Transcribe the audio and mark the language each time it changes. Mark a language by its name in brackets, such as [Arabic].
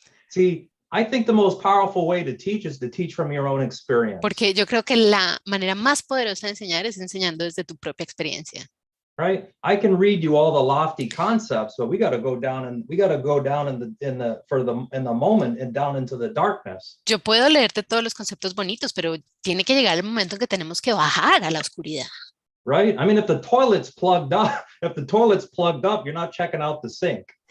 [English] See, I think the most powerful way to teach is to teach from your own experience. [Spanish] Porque yo creo que la manera más poderosa de enseñar es enseñando desde tu propia experiencia. [English] Right? I can read you all the lofty concepts, but we got to go down in the moment and down into the darkness. [Spanish] Yo puedo leerte todos los conceptos bonitos, pero tiene que llegar el momento en que tenemos que bajar a la oscuridad. [English] Right? I mean, if the toilet's plugged up, you're not checking out the sink.